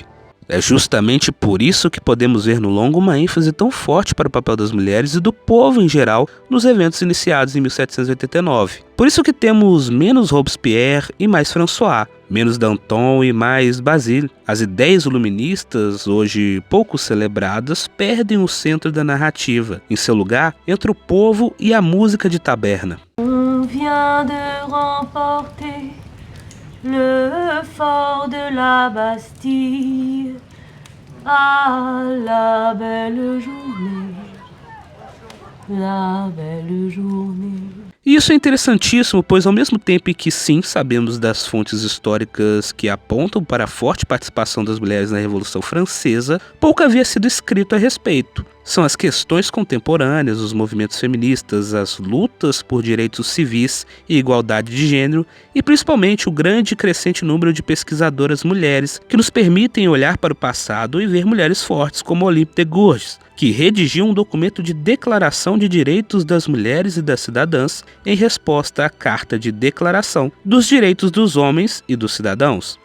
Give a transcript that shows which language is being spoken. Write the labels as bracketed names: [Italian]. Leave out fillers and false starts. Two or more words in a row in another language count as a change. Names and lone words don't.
[Portuguese] É justamente por isso que podemos ver no longo uma ênfase tão forte para o papel das mulheres e do povo em geral nos eventos iniciados em 1789. Por isso que temos menos Robespierre e mais François, menos Danton e mais Basile. As ideias iluministas, hoje pouco celebradas, perdem o centro da narrativa. Em seu lugar, entra o povo e a música de taberna. [French] On vient de remporter le fort de la Bastille, ah la belle journée, la belle journée. [Portuguese] E isso é interessantíssimo, pois ao mesmo tempo que sim, sabemos das fontes históricas que apontam para a forte participação das mulheres na Revolução Francesa, pouco havia sido escrito a respeito. São as questões contemporâneas, os movimentos feministas, as lutas por direitos civis e igualdade de gênero e principalmente o grande e crescente número de pesquisadoras mulheres que nos permitem olhar para o passado e ver mulheres fortes como Olympe de Gouges, que redigiu um documento de declaração de direitos das mulheres e das cidadãs em resposta à Carta de Declaração dos Direitos dos Homens e dos Cidadãos.